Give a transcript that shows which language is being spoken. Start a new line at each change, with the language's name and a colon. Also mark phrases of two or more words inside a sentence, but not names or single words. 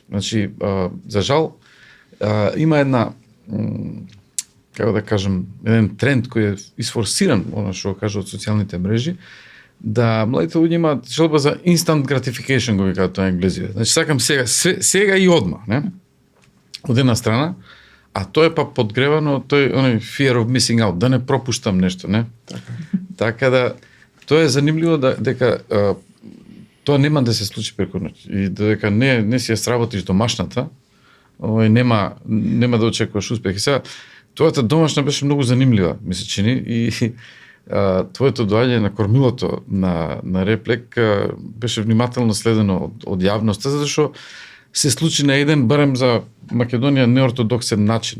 Macedonian: Значи, за жал, има една, како да кажем, еден тренд кој е изфорсиран, она што кажа од социјалните мрежи, да младите луѓе имаат желба за
English: instant gratification,
Macedonian: го викаат тоа енглезиве. Значи, сакам сега и одма, не? Од една страна, а тоа е па подгревано оној
English: fear of missing out,
Macedonian: да не пропуштам нешто, не? Така да, тоа е занимливо дека тоа нема да се случи преку ноќ и дека не си ја сработиш домашната, нема да очекуваш успех. И сега, твојата домашна беше многу занимлива, ми се чини, и твоето доаѓање на кормилото на Реплек беше внимателно следено од јавноста, затоа се случи на еден, барем за Македонија, неортодоксен начин.